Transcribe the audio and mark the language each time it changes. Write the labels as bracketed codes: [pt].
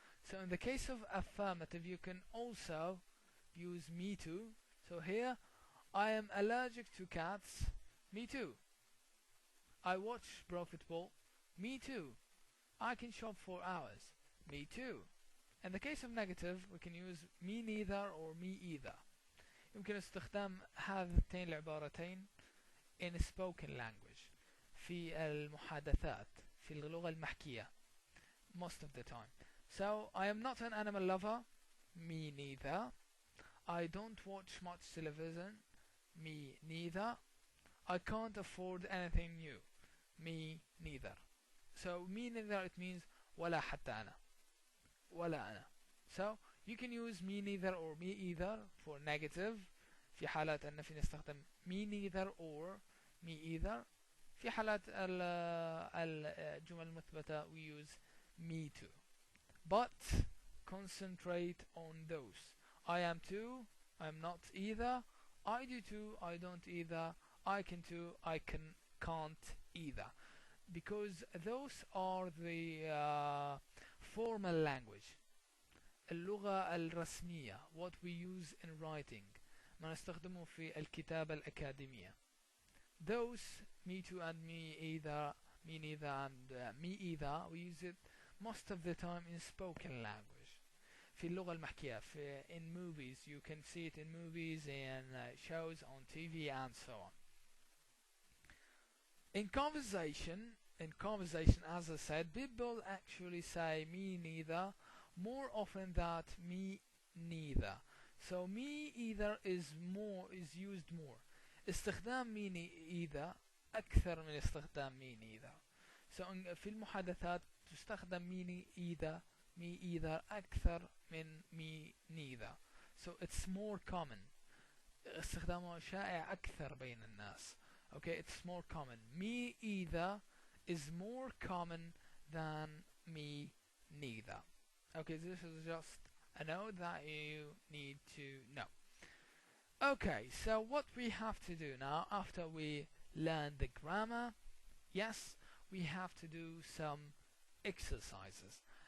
[en] So in the case of affirmative, you can also use me too. So here, I am allergic to cats, me too. I watch pro football, me too. I can shop for hours, me too. In the case of negative, we can use me neither or me either. [ar] يمكن استخدام هذين العبارتين [en] in spoken language, [ar] في المحادثات، في اللغة المحكية, [en] most of the time. So, I am not an animal lover, me neither. I don't watch much television, me neither. I can't afford anything new, me neither. So, me neither, it means [ar] ولا حتى أنا, ولا أنا. [en] So, you can use me neither or me either for negative. [ar] في حالات النفي نستخدم [en] me neither or me either. [ar] في حالات الجمل المثبتة [en] we use me too. But concentrate on those. I am too, I'm not either, I do too, I don't either, I can too, I can't either. Because those are the formal language. [ar] اللغة الرسمية, [en] what we use in writing, [ar] ما نستخدمه في الكتابة الأكاديمية. [en] Those me too and me either, me neither and me either, we use it most of the time in spoken language. [ar] في اللغة المحكية في [en] in movies, you can see it in movies and shows on TV and so on. In conversation, as I said, people actually say me neither more often than me neither. So me either is used more. استخدام me neither [ar] أكثر من استخدام [en] me neither. [ar] So في المحادثات تستخدم me either أكثر من me neither. [en] So it's more common. [ar] استخدامه شائع أكثر بين الناس. [en] Okay, it's more common. Me either is more common than me neither. Okay, this is just a note that you need to know. Okay, so what we have to do now after we learn the grammar, yes, we have to do some exercises.